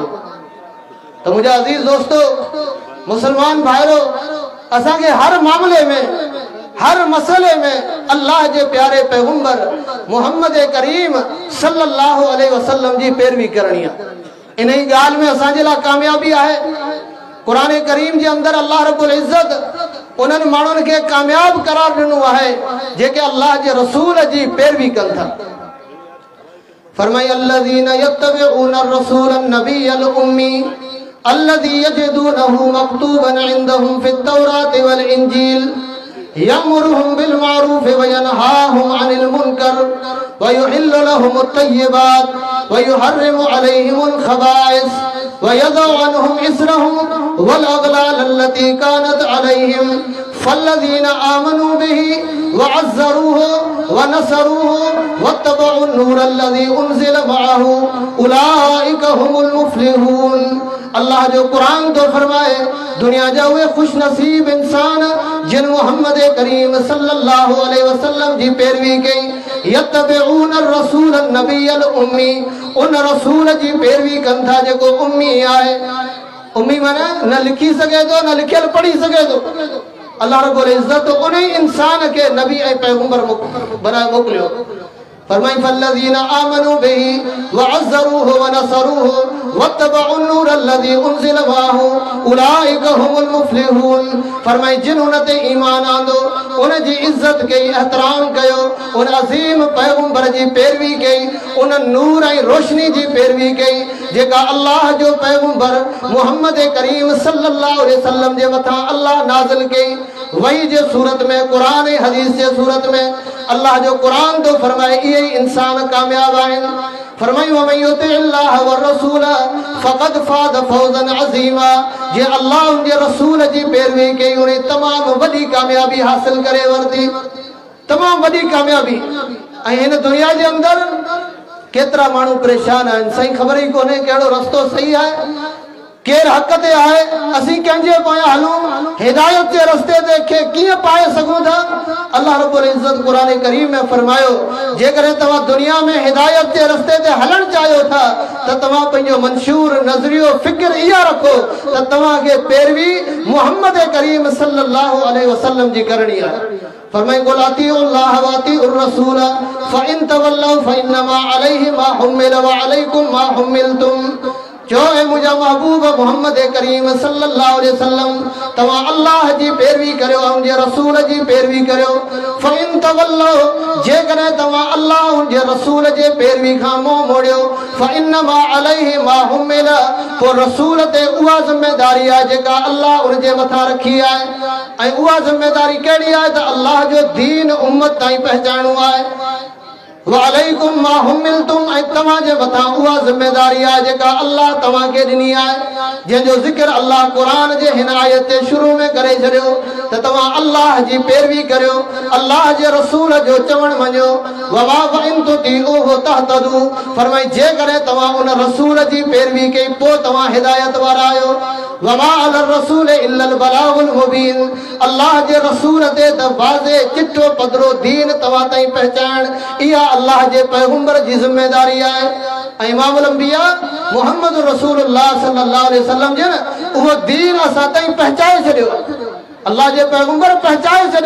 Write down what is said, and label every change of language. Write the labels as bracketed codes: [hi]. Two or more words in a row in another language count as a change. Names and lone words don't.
[sd] त मुंहिंजा अज़ीज़ दोस्तो मुसलमान भाइरो असांखे हर मामले में हर मसले में अल्लाह जे प्यारे पैगंबर मोहम्मद करीम [ar] صلى الله عليه وسلم [sd] जी पैरवी करणी आहे। इन ही ॻाल्हि में असांजे लाइ कामयाबी आहे। कुरान करीम जे अंदर अल्लाह रब्बुल इज्जत उन्हनि माण्हुनि खे कामयाब करार ॾिनो आहे जेके अल्लाह जे रसूल जी पैरवी कनि था। [ar] फरमाई الذين يتبعون رسول النبي الأمي الذي يجدونه مكتوبا عندهم في التوراة والإنجيل يأمرهم بالمعروف وينهاهم عن المنكر ويحل لهم الطيبات ويحرم عليهم الخبائث ويضع عنهم إثرهم والأغلال التي كانت عليهم فالذين آمنوا به وعزروه ونصروه واتبعوا النور الذي أنزل معه أولئك هم المفلحون। [sd] अल्लाह जो कुरान तो फरमाए दुनिया जा उहे खुश नसीब इंसान जिन मोहम्मद करीम [ar] صلى الله عليه وسلم [sd] जी पैरवी कई [ar] يتبعون رسول النبي الأمي [sd] उन रसूल जी पैरवी कनि था जेको उम्मी आहे। उम्मी माना न लिखी सघे थो न लिखियल पढ़ी सघे थो। अल्लाह रब्बुल इज्जत उन इंसान के नबी ऐं पैगंबर बनाए मोकिलियो। [ar] फरमाई فالذين آمنوا به وعزروه ونصروه واتبعوا نور والذي أنزل معه أولئك هم المفلحون. [sd] फरमाए जिन उन ते ईमान आंदो उन जी इज्जत कई, एहतराम कयो, उन अज़ीम पैगंबर जी पैरवी कई, उन नूर ऐं रोशनी जी पैरवी कई जेका अल्लाह जो पैगंबर मुहम्मद करीम [ar] صلى الله عليه وسلم [sd] जे मथां अल्लाह नाज़िल कई। वही जे सूरत में कुरान ऐं हदीस जे सूरत में अल्लाह जो कुरान तो फरमाए इहे ई इंसान कामयाब आहिनि। [ar] फरमाई ومن يطع الله ورسول فقد فاز فوزا عظيما. [sd] जे अल्लाह उन जे रसूल जी पैरवी कई उन्हें तमाम वॾी कामयाबी हासिल करे वरती, तमाम वॾी कामयाबी। ऐं हिन दुनिया जे अंदर केतिरा माण्हू परेशान आहिनि, सही ख़बर ई कोन्हे कहिड़ो रस्तो सही आहे, केर हक़ ते आहे, असीं कंहिंजे पोयां हलूं, हिदायत जे रस्ते ते खे कीअं पाए सघूं था। अल्लाह रब्बुल इज़्ज़त क़ुरान करीम में फरमायो जेकॾहिं तव्हां दुनिया में हिदायत जे रस्ते ते हलणु चाहियो था त तव्हां पंहिंजो मंशूर नज़रियो फ़िक्र इहा रखो त तव्हांखे पैरवी मुहम्मद करीम [ar] صلى الله عليه وسلم [sd] जी करणी आहे। [ar] फरमाए قل أطيعوا الله وأطيعوا الرسول فإن تولوا فإنما عليه ما حمل وعليكم ما حملتم. [sd] जो है मुझा महबूब मोहम्मद करीम [ar] صلى الله عليه وسلم [sd] तवा अल्लाह जी पैरवी करो और जे रसूल जी पैरवी करो। [ar] فإن تولوا [sd] जे करे तवा अल्लाह और जे रसूल जे पैरवी का मुंह मोड़ियो [ar] فإنما عليه ما حمل. [sd] को रसूल ते उहा जिम्मेदारी है जेका अल्लाह उन जे मथा रखी है। ऐं उहा जिम्मेदारी केड़ी है त अल्लाह जो दीन उम्मत ताईं पहचानणो है। [ar] وعليكم ما حملتم [sd] ऐं तव्हां जे मथां उहा ज़िम्मेदारी आहे जेका अल्लाह तव्हांखे ॾिनी आहे, जंहिंजो ज़िक्र अल्लाह क़ुरान जे हिन आयत जे शुरू में करे छॾियो त तव्हां अल्लाह जी पैरवी करियो, अल्लाह जे रसूल जो चवण मञियो। [ar] وما إن تطيعوه تهتدوا. [sd] फरमाई जेकॾहिं तव्हां उन रसूल जी पैरवी कई पोइ तव्हां हिदायत वारा आहियो। [ar] وما على الرسول إلا البلاغ المبين. [sd] अल्लाह जे रसूल ते त वाज़े चिट्ठो पधरो दीन तव्हां ताईं पहचान इहा अल्लाह जे पैगंबर जी जिम्मेदारी है। इमामुल अंबिया मुहम्मद रसूलुल्लाह [ar] صلى الله عليه وسلم [sd] जे वो दीन असां ताईं पहुचाए छॾियो, अल्लाह जे पैगंबर पहुचाए छॾियो।